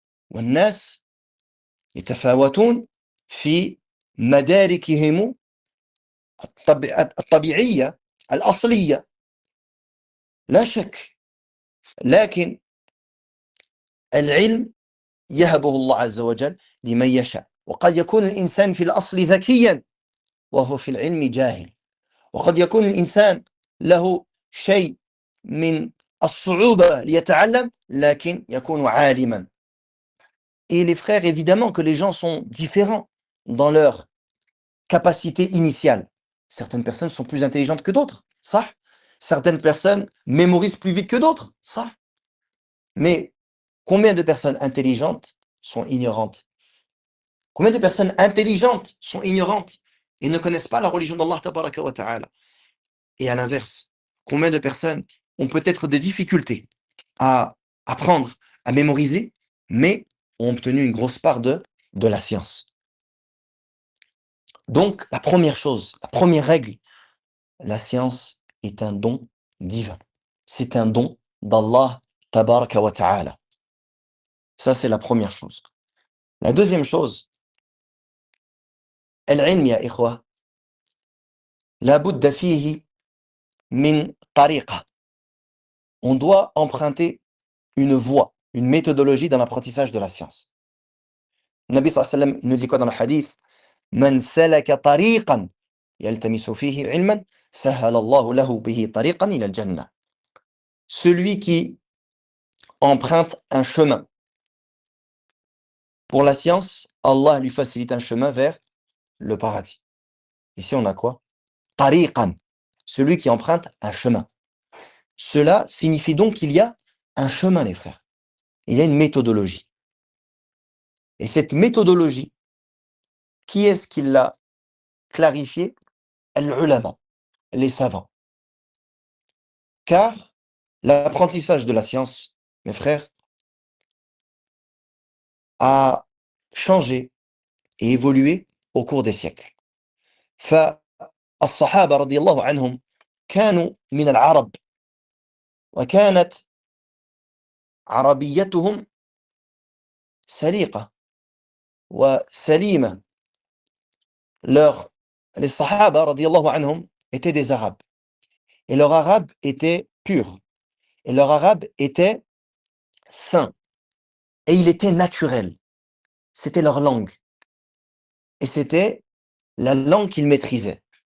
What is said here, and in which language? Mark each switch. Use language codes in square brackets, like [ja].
[ar] والناس يتفاوتون في مداركهم الطبيعية الأصلية لا شك لكن العلم يهبه الله عز وجل لمن يشاء وقد يكون الإنسان في الأصل ذكيا وهو في العلم جاهل وقد يكون الإنسان له شيء من الصعوبة ليتعلم لكن يكون عالما. [fr] Et les frères, évidemment que les gens sont différents dans leur capacité initiale. Certaines personnes sont plus intelligentes que d'autres, ça. Certaines personnes mémorisent plus vite que d'autres, ça. Mais combien de personnes intelligentes sont ignorantes? Combien de personnes intelligentes sont ignorantes et ne connaissent pas la religion d'Allah tabaraka wa ta'ala? Et à l'inverse, combien de personnes ont peut-être des difficultés à apprendre, à mémoriser, mais ont obtenu une grosse part de la science? Donc, la première chose, la première règle, la science est un don divin. C'est un don d'Allah tabaraka wa ta'ala. Ça, c'est la première chose. La deuxième chose, [ar] العلم يا إخوة لا بد فيه من طريقة. [fr] On doit emprunter une voie, une méthodologie dans l'apprentissage de la science. Nabi sallallahu alayhi wa sallam nous dit quoi dans le hadith? [ar] من سلك طريقا يلتمس فيه علما سهل الله له به طريقا إلى الجنة. [fr] Celui qui emprunte un chemin pour la science, Allah lui facilite un chemin vers le paradis. Ici, on a quoi? Tariqan, celui qui emprunte un chemin. Cela signifie donc qu'il y a un chemin, les frères. Il y a une méthodologie. Et cette méthodologie, qui est-ce qui l'a clarifiée? Al-ulama, les savants. Car l'apprentissage de la science, mes frères, a changé et évolué au cours des siècles. [ar] فالصحابة رضي الله عنهم كانوا من العرب وكانت عربيتهم سليقة وسليمة. [fr] Les Sahaba radiallahu anhum étaient des Arabes et leur arabe était pur et leur arabe était sain et il était naturel. C'était leur langue et c'était la langue qu'ils maîtrisaient.